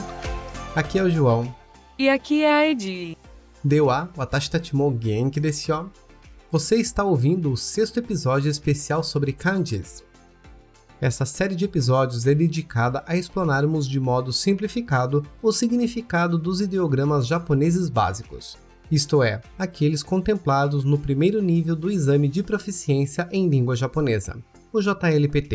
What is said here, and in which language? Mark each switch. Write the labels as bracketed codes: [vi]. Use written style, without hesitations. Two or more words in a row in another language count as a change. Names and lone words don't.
[pt] Aqui é o João. E aqui é a Edi. [ja] では、私たちも元気ですよ. [pt] Você está ouvindo o 6º episódio especial sobre kanjis. Essa série de episódios é dedicada a explorarmos de modo simplificado o significado dos ideogramas japoneses básicos, isto é, aqueles contemplados no primeiro nível do Exame de Proficiência em Língua Japonesa, o JLPT.